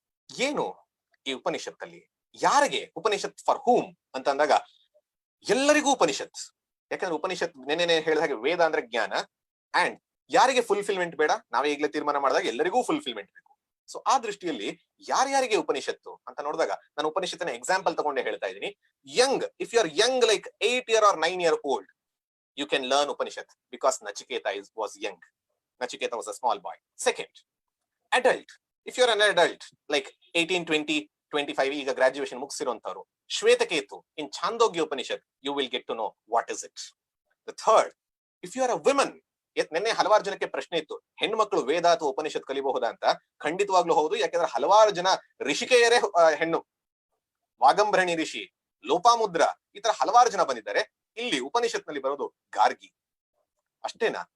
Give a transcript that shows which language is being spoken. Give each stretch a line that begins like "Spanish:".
Kannada: ಏನು ಈ ಉಪನಿಷತ್ತಲ್ಲಿ, ಯಾರಿಗೆ ಉಪನಿಷತ್, ಫಾರ್ ಹೂಮ್ ಅಂತ ಅಂದಾಗ ಎಲ್ಲರಿಗೂ ಉಪನಿಷತ್. ಯಾಕಂದ್ರೆ ಉಪನಿಷತ್ ನೆನ್ನೆ ಹೇಳಿದ ಹಾಗೆ ವೇದ ಅಂದ್ರೆ ಜ್ಞಾನ. ಅಂಡ್ ಯಾರಿಗೆ ಫುಲ್ಫಿಲ್ಮೆಂಟ್ ಬೇಡ, ನಾವೇ ಈಗಲೇ ತೀರ್ಮಾನ ಮಾಡಿದಾಗ ಎಲ್ಲರಿಗೂ ಫುಲ್ಫಿಲ್ಮೆಂಟ್ ಬೇಕು. ಸೊ ಆ ದೃಷ್ಟಿಯಲ್ಲಿ ಯಾರ್ಯಾರಿಗೆ ಉಪನಿಷತ್ತು ಅಂತ ನೋಡಿದಾಗ, ನಾನು ಉಪನಿಷತ್ತಿನ ಎಕ್ಸಾಂಪಲ್ ತಗೊಂಡೆ ಹೇಳ್ತಾ ಇದ್ದೀನಿ.
English: Young, if you are young like 8 year or 9 year old, you can learn Upanishad because Nachiketa was young. Nachiketa was a small boy. Second, adult. If you're an adult like 18, 20, 25,
Kannada: ಈಗ graduation ಮುಗಿಸಿರುವಂತವ್ರು,
English: Shvetaketu in Chandogya Upanishad, you will get to know what is it. The third, if you are a woman,
Kannada: ನೆನ್ನೆ ಹಲವಾರು ಜನಕ್ಕೆ ಪ್ರಶ್ನೆ ಇತ್ತು, ಹೆಣ್ಮಕ್ಳು ವೇದ ಅಥವಾ ಉಪನಿಷತ್ ಕಲಿಬಹುದಾ ಅಂತ. ಖಂಡಿತವಾಗ್ಲೂ ಹೌದು. ಯಾಕಂದ್ರೆ ಹಲವಾರು ಜನ ಋಷಿಕೆಯರೇ ಹೆಣ್ಣು. ವಾಗಂಭರಣಿ ಋಷಿ, ಲೋಪಾಮುದ್ರ, ಈ ತರ ಹಲವಾರು ಜನ ಬಂದಿದ್ದಾರೆ. ಇಲ್ಲಿ ಉಪನಿಷತ್ ನಲ್ಲಿ ಬರೋದು ಗಾರ್ಗಿ. ಅಷ್ಟೇನಾ?